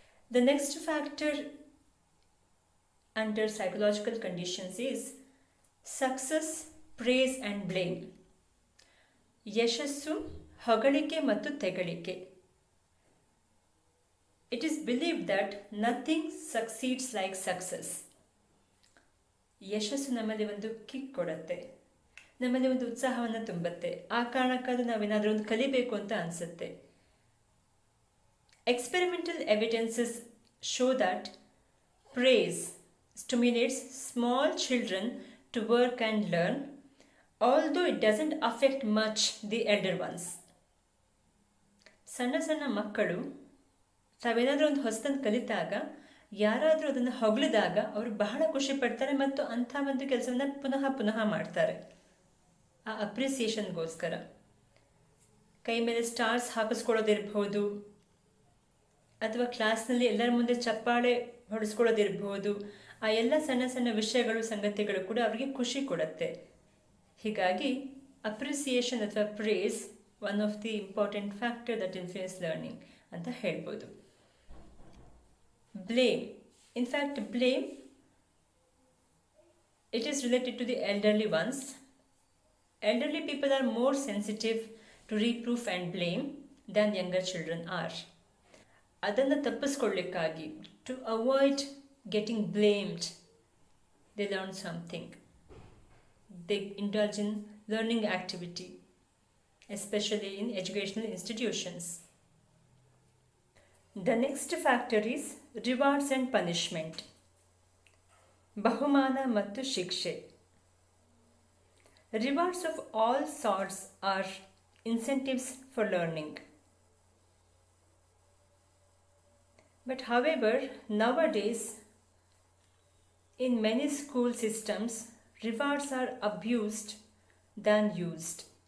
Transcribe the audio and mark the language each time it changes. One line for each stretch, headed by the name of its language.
English: The next factor under psychological conditions is success, praise and blame.
Kannada: ಯಶಸ್ಸು, ಹೊಗಳಿಕೆ ಮತ್ತು ತೆಗಳಿಕೆ.
English: It is believed that nothing succeeds like success.
Kannada: ಯಶಸ್ಸು ನಮ್ಮಲ್ಲಿ ಒಂದು kick ಕೊಡುತ್ತೆ, ನಮ್ಮಲ್ಲಿ ಒಂದು ಉತ್ಸಾಹವನ್ನು ತುಂಬುತ್ತೆ. ಆ ಕಾರಣಕ್ಕಾದ್ರೂ ನಾವೇನಾದರೂ ಒಂದು ಕಲಿಬೇಕು ಅಂತ ಅನಿಸುತ್ತೆ.
English: Experimental evidences show that praise stimulates small children to work and learn, although it doesn't affect much the elder ones.
Kannada: ಸಣ್ಣ ಸಣ್ಣ ಮಕ್ಕಳು ತಾವೇನಾದರೂ ಒಂದು ಹೊಸದನ್ನು ಕಲಿತಾಗ, ಯಾರಾದರೂ ಅದನ್ನು ಹೊಗಳಿದಾಗ ಅವರು ಬಹಳ ಖುಷಿ ಪಡ್ತಾರೆ ಮತ್ತು ಅಂಥ ಒಂದು ಕೆಲಸವನ್ನು ಪುನಃ ಪುನಃ ಮಾಡ್ತಾರೆ. ಆ ಅಪ್ರಿಸಿಯೇಷನ್ಗೋಸ್ಕರ ಕೈ ಮೇಲೆ ಸ್ಟಾರ್ಸ್ ಹಾಕಿಸ್ಕೊಳ್ಳೋದಿರ್ಬೋದು, ಅಥವಾ ಕ್ಲಾಸ್ನಲ್ಲಿ ಎಲ್ಲರ ಮುಂದೆ ಚಪ್ಪಾಳೆ ಹೊಡೆಸ್ಕೊಳ್ಳೋದಿರ್ಬೋದು. ಆ ಎಲ್ಲ ಸಣ್ಣ ಸಣ್ಣ ವಿಷಯಗಳು, ಸಂಗತಿಗಳು ಕೂಡ ಅವರಿಗೆ ಖುಷಿ ಕೊಡುತ್ತೆ. ಹೀಗಾಗಿ
English: appreciation ಅಥವಾ praise one of the important factor that influence learning
Kannada: ಅಂತ ಹೇಳ್ಬೋದು.
English: Blame, in fact blame it is related to the elderly ones. Elderly people are more sensitive to reproof and blame than younger children are.
Kannada: ಅದನ್ನು ತಪ್ಪಿಸ್ಕೊಳ್ಳಿಕ್ಕಾಗಿ,
English: To avoid getting blamed, they learn something. They indulge in learning activity, especially in educational institutions. The next factor is rewards and punishment.
Kannada: ಬಹುಮಾನ ಮತ್ತು ಶಿಕ್ಷೆ.
English: Rewards of all sorts are incentives for learning. But however, nowadays, in many school systems, rewards are abused than used.